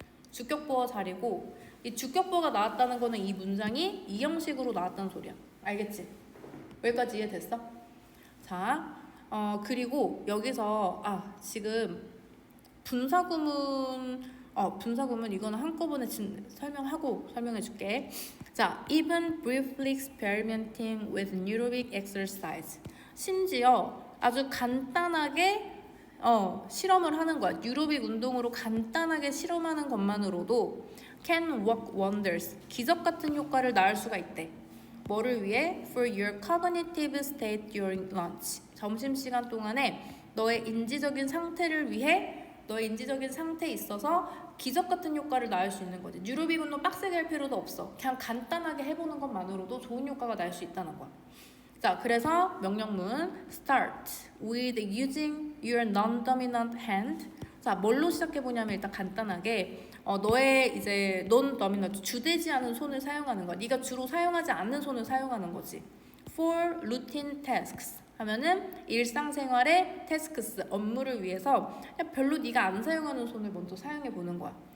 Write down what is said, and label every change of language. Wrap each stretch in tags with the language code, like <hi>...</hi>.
<ko>주격 보어 자리고 이 주격 보어가 나왔다는 거는 이 문장이 이 형식으로 나왔다는 소리야. 알겠지? 여기까지 이해됐어? 자, 그리고 여기서 지금 분사구문 이거는 한꺼번에 설명해 줄게.</ko> <en>자, even briefly experimenting with neurobic exercise.</en> <ko>심지어 아주 간단하게 실험을 하는 거야. 뉴로빅 운동으로 간단하게 실험하는 것만으로도</ko> <en>can work wonders.</en> <ko>기적 같은 효과를 낳을 수가 있대. 뭐를 위해?</ko> <en>For your cognitive state during lunch.</en> <ko>점심시간 동안에 너의 인지적인 상태를 위해 너의 인지적인 상태에 있어서 기적 같은 효과를 낳을 수 있는 거지. 뉴로빅 운동 빡세게 할 필요도 없어. 그냥 간단하게 해보는 것만으로도 좋은 효과가 날 수 있다는 거야.</ko> <en>자,</en> <ko>그래서 명령문</ko> <en>start with using your non-dominant hand.</en> <ko>자, 뭘로 시작해보냐면 일단 간단하게 너의 이제 non-dominant 주되지 않은 손을 사용하는 거야. 네가 주로 사용하지 않는 손을 사용하는 거지.</ko> <en>For routine tasks</en> <ko>하면은 일상생활의 tasks 업무를 위해서 그냥 별로 네가 안 사용하는 손을 먼저 사용해보는 거야.</ko>